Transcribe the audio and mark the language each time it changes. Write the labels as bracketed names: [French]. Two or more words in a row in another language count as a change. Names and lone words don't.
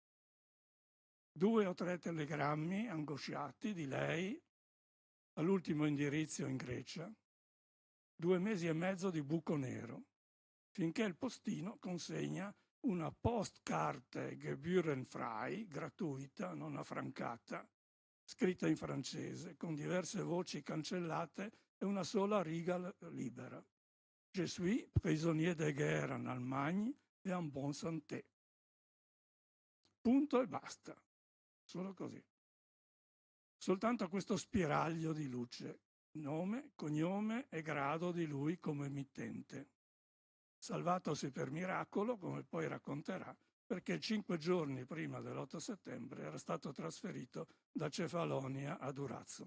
[Italian] 2 o 3 telegrammi angosciati di lei all'ultimo indirizzo in Grecia, 2 mesi e mezzo di buco nero, finché il postino consegna una [German] Postkarte gebührenfrei, [Italian] gratuita, non affrancata, scritta in francese, con diverse voci cancellate e una sola riga libera. [French] Je suis prisonnier de guerre en Allemagne et en bonne santé. [Italian] Punto e basta. Solo così. Soltanto questo spiraglio di luce, nome, cognome e grado di lui come emittente. Salvatosi per miracolo, come poi racconterà, perché 5 giorni prima dell'8 settembre era stato trasferito da Cefalonia a Durazzo.